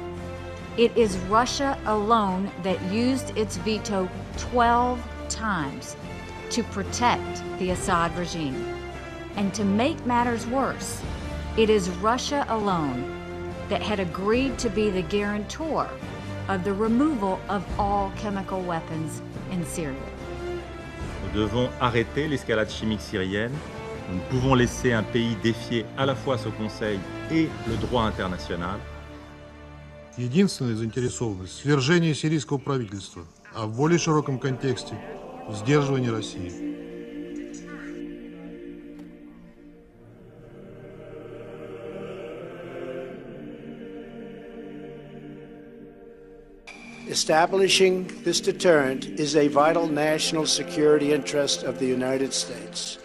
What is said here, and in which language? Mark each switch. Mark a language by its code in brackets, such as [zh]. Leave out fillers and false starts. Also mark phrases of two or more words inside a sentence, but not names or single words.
[en] It is Russia alone that used its veto 12 times to protect the Assad regime. And to make matters worse, it is Russia alone that had agreed to be the guarantor of the removal of all chemical weapons in Syria. [fr] Nous devons arrêter l'escalade chimique syrienne. Nous ne pouvons laisser un pays défier à la fois ce Conseil et le droit international. [ru] Единственная заинтересованность – свержение сирийского правительства, а в более широком контексте – сдерживание России. [en] Establishing this deterrent is a vital national security interest of the United States.